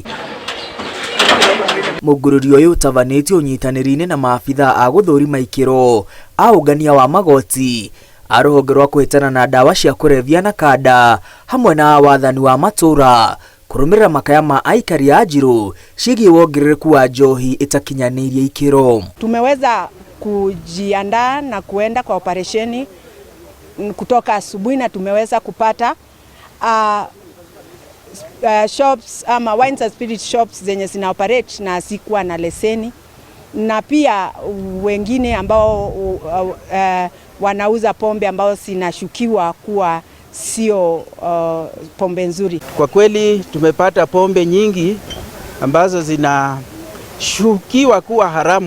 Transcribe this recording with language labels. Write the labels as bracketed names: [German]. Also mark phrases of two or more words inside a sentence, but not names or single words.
[Kikuyu] Mũngũrũrio ũyũ ũtabanĩtio ũnyitanĩri-inĩ na maabitha a gũthũrima ikĩro a ũngania wa magoti a rũhonge rwa kũhĩtana na ndawa cia kũrebia na kanda hamwe na wathani wa matũra kũrũmĩrĩra makaya ma aikari a Njiru ciĩgiĩ wongerereku wa njohi ĩtakinyanĩirie ikĩro. [Swahili] Tumeweza kujiandaa na kuenda kwa operesheni kutoka asubuhi na tumeweza kupata shops ama [English] wines and spirit shops [Swahili] zenye zina operate na sikuwa na leseni, na pia wengine ambao wanauza pombe ambao zinashukiwa kuwa sio pombe nzuri. Kwa kweli tumepata pombe nyingi ambazo zinashukiwa kuwa haramu.